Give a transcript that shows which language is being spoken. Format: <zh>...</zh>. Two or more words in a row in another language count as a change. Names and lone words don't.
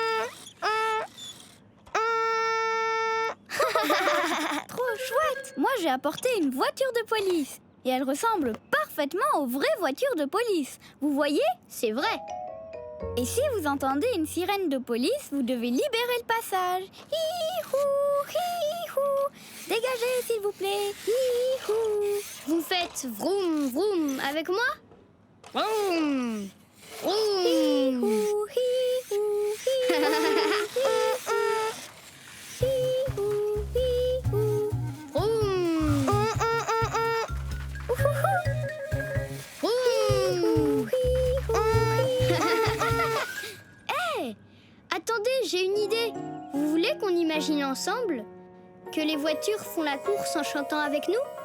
<fr>Trop chouette! Moi, j'ai apporté une voiture de police. Et elle ressemble parfaitement aux vraies voitures de police. Vous voyez? C'est vrai. Et si vous entendez une sirène de police, vous devez libérer le passage. Hi-hou, hi-hou. Dégagez, s'il vous plaît. Hi-hou. Vous faites vroom vroom avec moi? Vroom vroom. Hi-hou, hi-hou, hi-hou. Hi-hou, hi-hou. Vroom. Vroom. Hey, attendez, j'ai une idée. Vous voulez qu'on imagine ensemble que les voitures font la course en chantant avec nous?</fr>